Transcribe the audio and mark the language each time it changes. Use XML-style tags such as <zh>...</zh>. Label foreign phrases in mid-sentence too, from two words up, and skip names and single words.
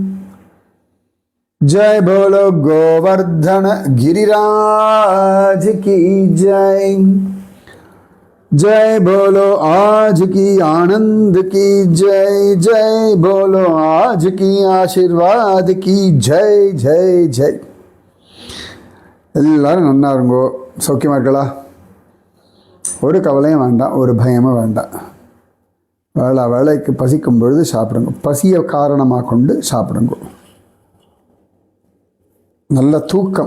<hi>जय बोलो गोवर्धन गिरिराज की जय। जय बोलो आज की आनंद की जय। जय बोलो आज की आशीर्वाद की जय जय जय।</hi> <ta>எல்லாரும் நன்னா இருங்கோ, சௌக்கியமா இருக்கலாம். ஒரு கவலையும் வேண்டாம், ஒரு பயமும் வேண்டாம். வேலைக்கு பசிக்கும் பொழுது சாப்பிடுங்க, பசியை காரணமாக கொண்டு சாப்பிடுங்க. நல்ல தூக்கம்.</ta>